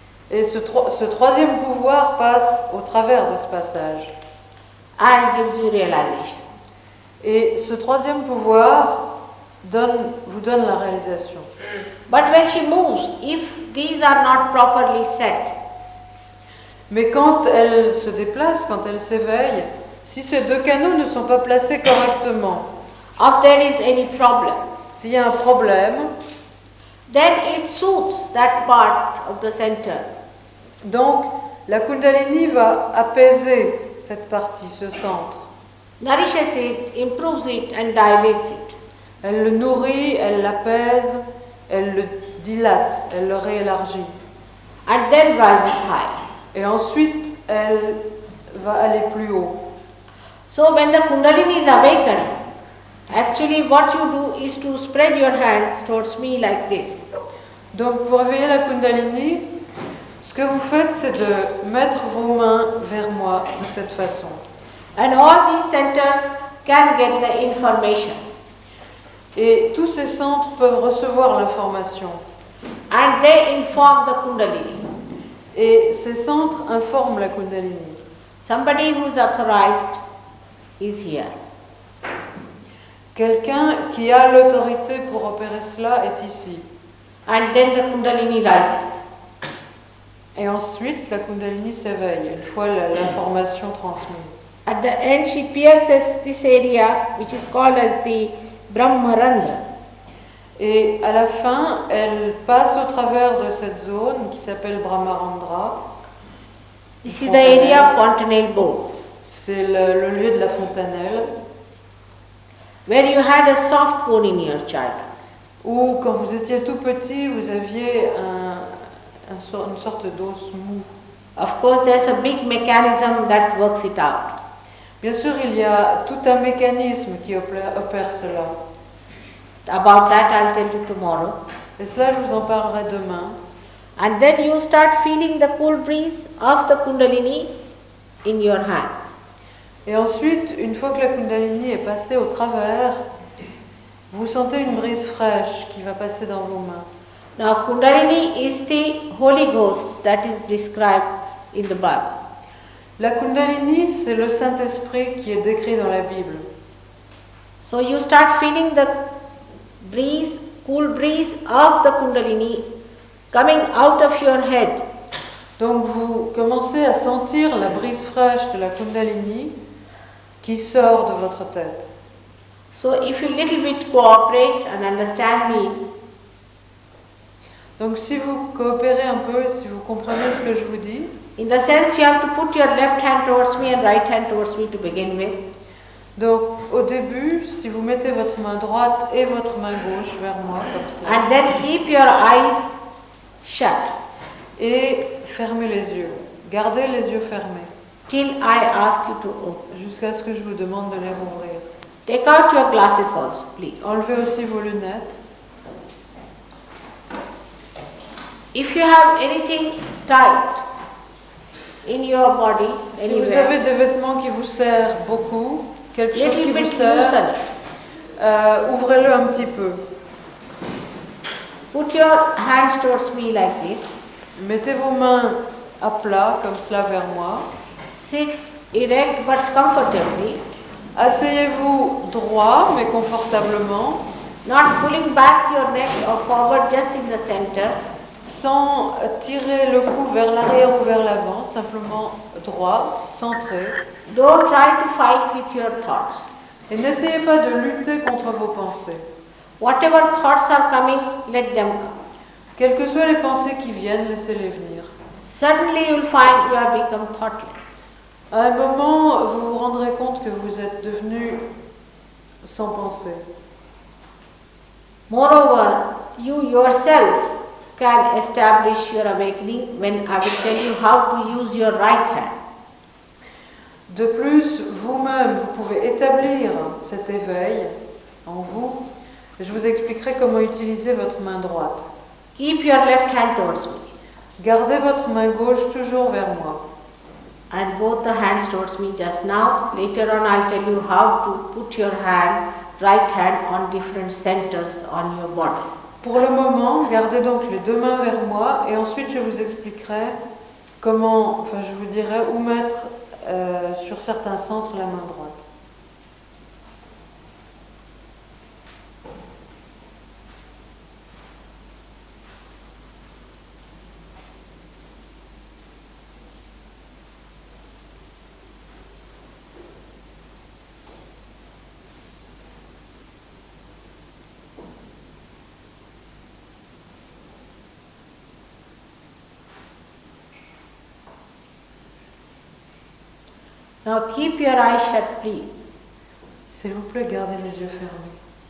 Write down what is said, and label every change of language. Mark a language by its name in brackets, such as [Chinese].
[French] Et ce troisième pouvoir passe au travers de ce passage. [English] And gives you realization. [French] Et ce troisième pouvoir vous donne la réalisation. [English] But when she moves, if these are not properly set, [French] Mais quand elle se déplace, quand elle s'éveille, si ces deux canaux ne sont pas placés correctement, [English] if there is any problem, [French] S'il y a un problème, [English] then it soothes that part of the center. [French] donc la Kundalini va apaiser cette partie, ce centre. [English] Nourishes it, improves it and dilates it. [French] Elle le nourrit, elle l'apaise, elle le dilate, elle le réélargit. [English] And then rises high. [French] Et ensuite, elle va aller plus haut. [English] So when the Kundalini is awakened, actually what you do is to spread your hands towards me like this. [French] Donc pour réveiller la Kundalini, ce que vous faites, c'est de mettre vos mains vers moi de cette façon. [English] And all these centers can get the information. [French] Et tous ces centres peuvent recevoir l'information. [English] And they inform the Kundalini. [French] Et ces centres informent la Kundalini. [English] Somebody who is authorized is here. [French] Quelqu'un qui a l'autorité pour opérer cela est ici. [English] And then the Kundalini rises. [French] Et ensuite, la Kundalini s'éveille, une fois l'information transmise. [English] At the end, she pierces this area which is called as the Brahmarandra. [French] Et à la fin, elle passe au travers de cette zone qui s'appelle Brahmarandra. [English] This is the area of fontanelle bone, [French] C'est le lieu de la fontanelle, [English] where you had a soft bone in your child. [French] où quand vous étiez tout petit, vous aviez une sorte d'os mou. [English] Of course, there's a big mechanism that works it out. [French] Bien sûr, il y a tout un mécanisme qui opère cela. [English] About that, I'll tell you tomorrow. [French] Et cela, je vous en parlerai demain. [English] And then you start feeling the cool breeze of the Kundalini in your hand. [French] Et ensuite, une fois que la Kundalini est passée au travers, vous sentez une brise fraîche qui va passer dans vos mains. [English] Now, Kundalini is the Holy Ghost that is described in the Bible. [French] La Kundalini, c'est le Saint-Esprit qui est décrit dans la Bible. [English] So you start feeling the breeze, cool breeze of the Kundalini coming out of your head. [French] Donc vous commencez à sentir la brise fraîche de la Kundalini qui sort de votre tête. [English] So if you little bit cooperate and understand me, [French] Donc si vous coopérez un peu, si vous comprenez ce que je vous dis, [English] in the sense you have to put your left hand towards me and right hand towards me to begin with. [French] donc au début, si vous mettez votre main droite et votre main gauche vers moi comme ça, [English] And then keep your eyes shut [French] et fermez les yeux, gardez les yeux fermés [English] till I ask you to open. [French] jusqu'à ce que je vous demande de les rouvrir. [English] Take out your glasses also, please. [French] Enlevez aussi vos lunettes. [English] If you have anything tight in your body, [French] Si vous [English] anywhere, [French] avez des vêtements qui vous serrent beaucoup, quelque chose qui [English] little [French] vous [English] bit [French] serre, [English] loosen it. [French] ouvrez-le un petit peu. [English] Put your hands towards me like this. [French] Mettez vos mains à plat, comme cela, vers moi. [English] Sit erect but comfortably, [French] Asseyez-vous droit, mais confortablement, [English] not pulling back your neck or forward, just in the center. [French] sans tirer le cou vers l'arrière ou vers l'avant, simplement droit, centré. [English] Don't try to fight with your thoughts. [French] Et n'essayez pas de lutter contre vos pensées. [English] Whatever thoughts are coming, let them come. [French] Quelles que soient les pensées qui viennent, laissez-les venir. [English] Suddenly you'll find you have become thoughtless. [French] À un moment, vous vous rendrez compte que vous êtes devenu sans pensée. [English] Moreover, you yourself can establish your awakening when I will tell you how to use your right hand. [French] De plus, vous-même, vous pouvez établir cet éveil en vous. Je vous expliquerai comment utiliser votre main droite. [English] Keep your left hand towards me [French] Gardez votre main gauche toujours vers moi. [English] and both the hands towards me just now. Later on I'll tell you how to put your right hand on different centers on your body. [French] Pour le moment, gardez donc les deux mains vers moi et ensuite je vous expliquerai comment, je vous dirai où mettre sur certains centres la main droite. [English] Now keep your eyes shut, please. [French] S'il vous plaît, gardez les yeux fermés.